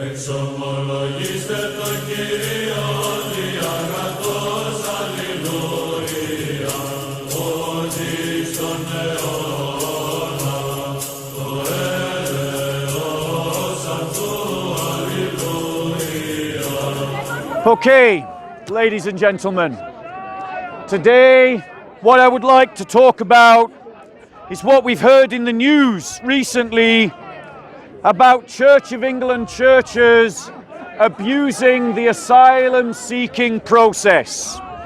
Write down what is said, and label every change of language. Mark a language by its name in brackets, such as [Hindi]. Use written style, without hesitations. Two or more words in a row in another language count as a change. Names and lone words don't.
[Greek] Εξομολογήστε το Κύριο διαγραφός, αλληλούια, ότι στον αιώνα το έλεος αυτού, αλληλούια. [English] Okay, ladies and gentlemen, today what I would like to talk about is what we've heard in the news recently about Church of England churches abusing the asylum-seeking process.